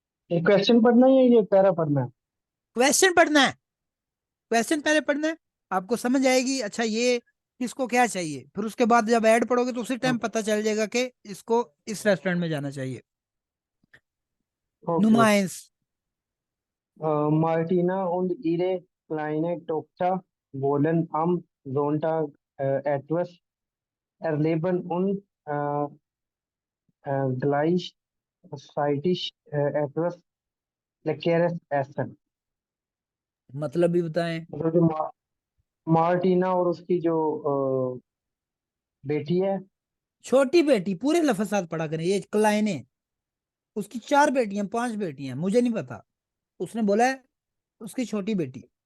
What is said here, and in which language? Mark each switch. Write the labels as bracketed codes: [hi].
[hi] ये क्वेश्चन पढ़ना है या ये पैरा पढ़ना है? क्वेश्चन पढ़ना है, क्वेश्चन पहले पढ़ना है, आपको समझ आएगी अच्छा ये किसको क्या चाहिए, फिर उसके बाद जब ऐड पढ़ोगे तो उसी टाइम ओके। पता चल जाएगा कि इसको इस रेस्टोरेंट में जाना चाहिए। Okay. नुमाइंस। [de] Martina und ihre kleine Tochter wollen am Sonntag etwas erleben und gleichzeitig etwas Leckeres essen। [hi] मतलब भी बताएं। मतलब जो मार्टिना और उसकी जो बेटी है। छोटी बेटी, पूरे लफ्ज साथ पढ़ा करें, ये क्लाइने, उसकी 4 बेटियां 5 बेटियां मुझे नहीं पता, उसने बोला है उसकी छोटी बेटी।